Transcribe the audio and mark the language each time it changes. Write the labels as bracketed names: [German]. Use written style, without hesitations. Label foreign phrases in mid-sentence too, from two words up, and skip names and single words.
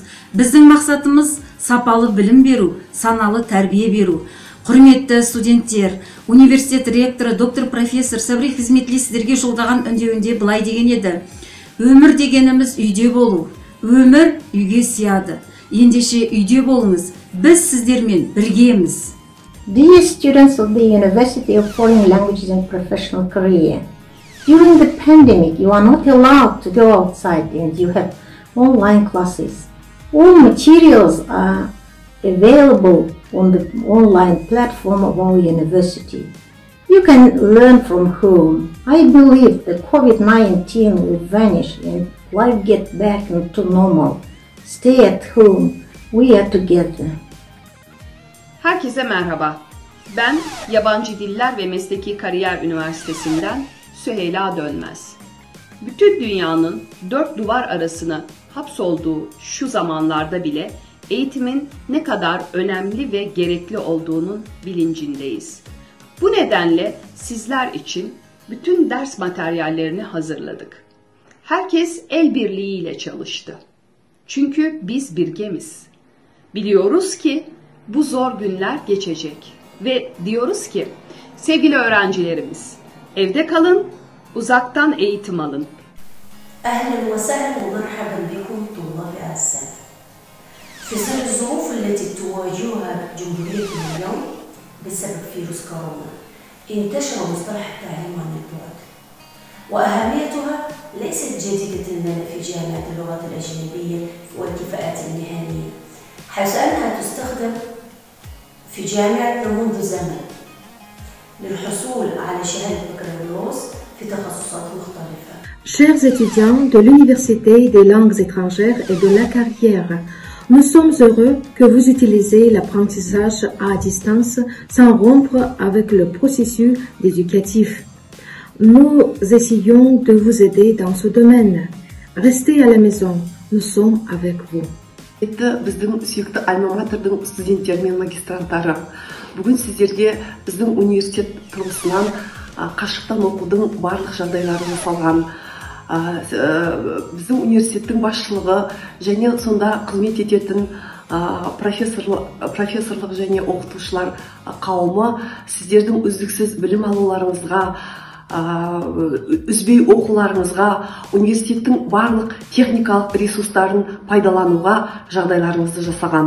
[Kazakh] Біздің мақсатымыз сапалы білім беру, саналы тәрбие беру. Құрметті студенттер, университет ректоры доктор профессор Сабри Хизметли сіздерге жолдаған үндеуінде былай деген еді. Өмір дегеніміз үйде болу. Өмір үйге сияды. Ендеше үйде болыңыз. Біз сіздермен біргеміз. [English] Dear students of the University of Foreign Languages and Professional Career, during the pandemic you are not allowed to go outside and you have online classes. All materials are available on the online platform of our university. You can learn from home. I believe that COVID-19 will vanish and life get back to normal. Stay at home. We are together. [Turkish] Herkese merhaba. Ben Yabancı Diller ve Mesleki Kariyer Üniversitesi'nden Süheyla Dönmez. Bütün dünyanın dört duvar arasına hapsolduğu şu zamanlarda bile eğitimin ne kadar önemli ve gerekli olduğunun bilincindeyiz. Bu nedenle sizler için bütün ders materyallerini hazırladık. Herkes el birliğiyle çalıştı. Çünkü biz birgemiz. Biliyoruz ki bu zor günler geçecek ve diyoruz ki sevgili öğrencilerimiz evde kalın, uzaktan eğitim alın. [Arabic] أهلا وسهلا ومرحبا بكم طلاب السنة. في ظل الظروف التي تواجهها جمهوريتنا اليوم بسبب فيروس كورونا انتشر مصطلح التعليم عن البعد وأهميتها ليست جديدة لنا في جامعة اللغات الأجنبية والكفاءات المهنية حيث أنها تستخدم في جامعتنا منذ زمن للحصول على شهادة بكالوريوس في تخصصات مختلفة. [French] Chers étudiants de l'Université des langues étrangères et de la carrière, nous sommes heureux que vous utilisez l'apprentissage à distance sans rompre avec le processus éducatif. Nous essayons de vous aider dans ce domaine. Restez à la maison, nous sommes avec vous. [Kazakh] Біздің сүйікті альма-матердің студенттері мен магистранттары. Бүгін сіздерге біздің университет тұрғысынан қашықтан оқудың барлық жағдайлары жасалған. Біздің университеттің басшылығы және сонда қызмет ететін профессорлық және оқытушылар қауымы сіздердің үздіксіз білім алуларыңызға үзбей оқуларыңызға, университеттің барлық техникалық ресурстарын пайдалануға жағдайларыңызды жасаған.